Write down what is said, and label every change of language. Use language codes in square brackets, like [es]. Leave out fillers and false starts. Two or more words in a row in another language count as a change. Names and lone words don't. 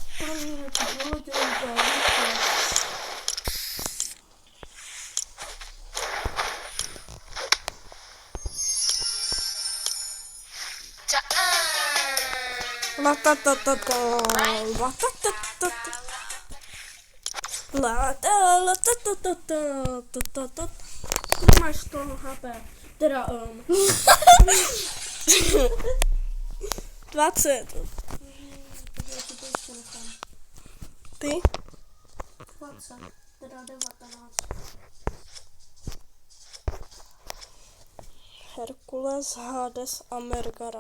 [sk] La ta ta ta ta, la ta ta ta ta. La ta ta ta ta ta ta. Máš 100 HP. Teda, 20. Ty? 20, teda 19. Herkules, Hades a Mergara.